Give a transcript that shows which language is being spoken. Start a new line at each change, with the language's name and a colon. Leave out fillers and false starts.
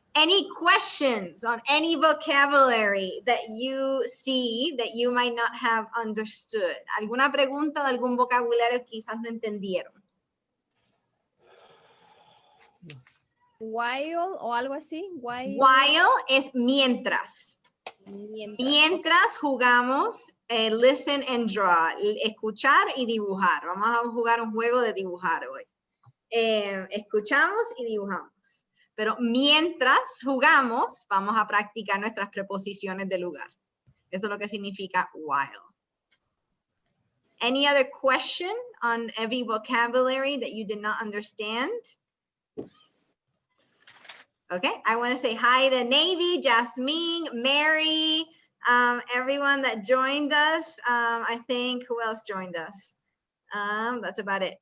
English: Any questions on any vocabulary that you see that you might not have understood?
Spanish: ¿Alguna pregunta de algún vocabulario que quizás no entendieron? While o algo así. While es mientras. Mientras jugamos
English: listen and draw,
Spanish: escuchar y dibujar. Vamos a jugar un juego de dibujar hoy. Escuchamos y dibujamos. Pero mientras jugamos, vamos a practicar nuestras preposiciones de lugar. Eso es lo que significa while.
English: Any other question on every vocabulary that you did not understand? Okay, I want to say hi to Navy, Jasmine, Mary, everyone that joined us. I think, who else joined us? That's about it.